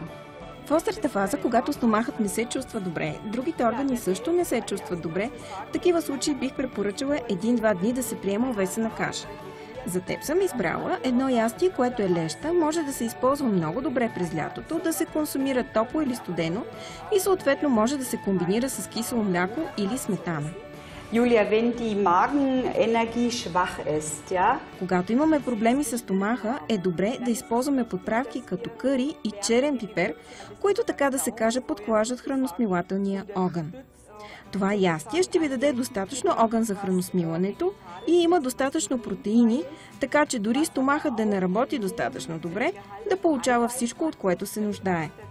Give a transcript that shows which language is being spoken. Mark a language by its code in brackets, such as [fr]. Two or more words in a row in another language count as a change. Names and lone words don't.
[bg] В острата фаза, когато стомахът не се чувства добре, другите органи също не се чувстват добре, в такива случаи бих препоръчала 1-2 дни да се приема овесена каша. За теб съм избрала едно ястие, което е леща, може да се използва много добре през лятото, да се консумира топло или студено и съответно може да се комбинира с кисело мляко или сметана. Юлия, [de] wenn die Magenenergie schwach ist, ja? [bg] Когато имаме проблеми с стомаха, е добре да използваме подправки като къри и черен пипер, които така да се каже подклаждат храносмилателния огън. Това ястие ще ви даде достатъчно огън за храносмилането и има достатъчно протеини, така че дори стомахът да не работи достатъчно добре, да получава всичко, от което се нуждае.